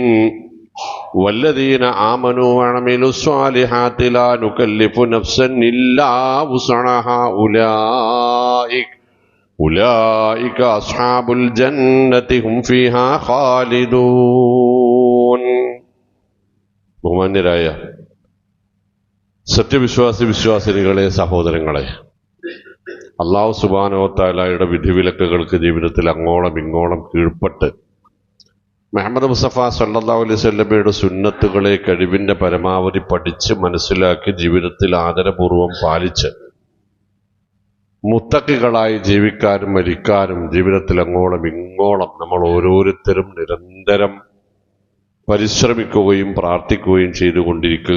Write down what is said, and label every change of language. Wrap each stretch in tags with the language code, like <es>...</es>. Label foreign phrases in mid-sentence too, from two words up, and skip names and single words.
<ar>والذين آمنوا وعملوا الصالحات لا نكلف نفسا إلا وسعها أولئك أصحاب الجنة هم فيها خالدون.</ar> <ml>ബഹുമാന്യരായ സത്യവിശ്വാസിനികളെ, സഹോദരങ്ങളെ, അല്ലാഹു</ml> <ar>سبحانه وتعالى</ar> <ml>വിധിവിലക്കുകൾക്ക് ജീവിതത്തിൽ അങ്ങോളം ഇങ്ങോളം കീഴ്പ്പെട്ട് മുഹമ്മദ് മുസ്തഫ</ml> <ar>صلى الله عليه</ar> <ml>വസല്ലമയുടെ സുന്നത്തുകളെ കഴിവിൻ്റെ പരമാവധി പഠിച്ച് മനസ്സിലാക്കി ജീവിതത്തിൽ ആദരപൂർവം പാലിച്ച് മുത്തഖികളായി ജീവിക്കാനും മരിക്കാനും ജീവിതത്തിൽ അങ്ങോളം ഇങ്ങോളം നമ്മൾ ഓരോരുത്തരും നിരന്തരം പരിശ്രമിക്കുകയും പ്രാർത്ഥിക്കുകയും ചെയ്തുകൊണ്ടിരിക്കുക.</ml>